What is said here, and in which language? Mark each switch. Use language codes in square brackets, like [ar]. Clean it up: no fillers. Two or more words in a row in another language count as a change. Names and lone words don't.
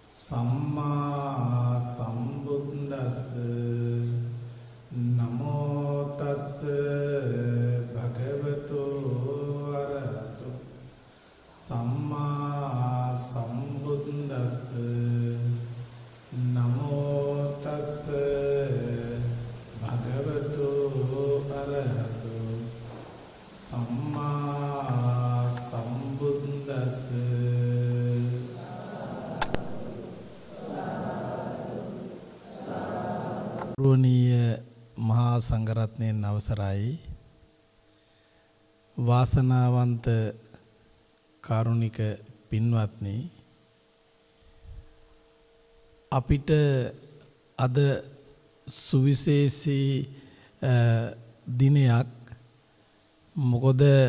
[pi] සම්මා සම්බුද්දස්ස නමෝ තස්ස භගවතු අරහතු සම්මා සම්බුද්දස්ස නමෝ තස්ස භගවතු අරහතු සම්මා සම්බුද්දස්ස [si] ගෞරවනීය මහා සංඝරත්නයන් අවසරයි වාසනාවන්ත කාරුණික පින්වත්නි අපිට අද සුවිශේෂී දිනයක් මොකද